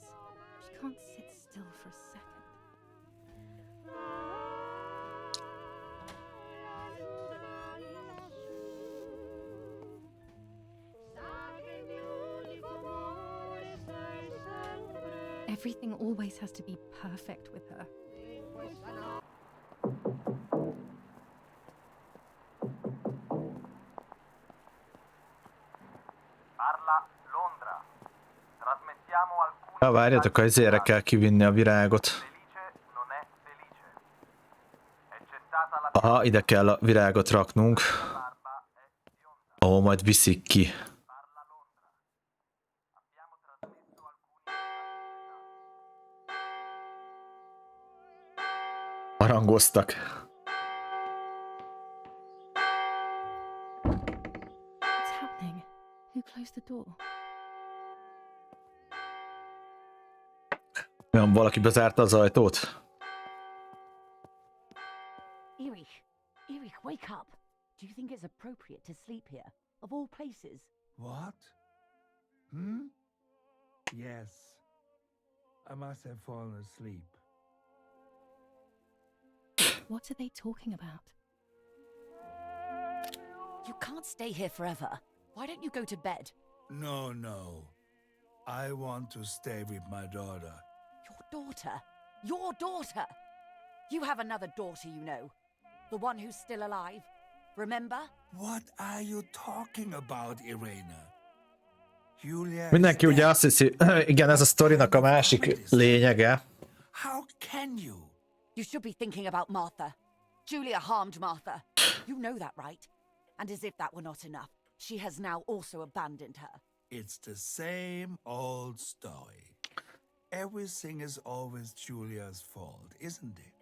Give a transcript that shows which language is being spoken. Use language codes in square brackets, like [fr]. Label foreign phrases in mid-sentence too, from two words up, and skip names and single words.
[en] She can't sit still for a second. Everything always has to be perfect with her. [it] Parla Londra. Trasmettiamo alcuni. [hu] Ha várjatok, azért kell kivinni a virágot. [it] Felice non è felice. È cessata la [hu] Aha, ide kell a virágot raknunk. [it] barba è bionda. [hu] Ó, majd viszik ki. [it] Parla Londra. Abbiamo trasmesso alcuni [hu] Harangoztak. [en] What's happening? Who closed the door? [hu] Nem, valaki bezárta az ajtót. [en] Erich, wake up. Do you think it's appropriate to sleep here? Of all places? What? Yes. I must have fallen asleep. What are they talking about? You can't stay here forever. Why don't you go to bed? No, no. I want to stay with my daughter. Your daughter? Your daughter? You have another daughter, you know. The one who's still alive. Remember? What are you talking about, Irena? Julia [hu] Mindenki [en] is [hu] ugye [en] dead. [hu] azt hiszi, igen, ez a sztorinak a másik lényege. [en] How can you? You should be thinking about Martha. Julia harmed Martha. You know that, right? And as if that were not enough, she has now also abandoned her. It's the same old story. Everything is always Julia's fault, isn't it?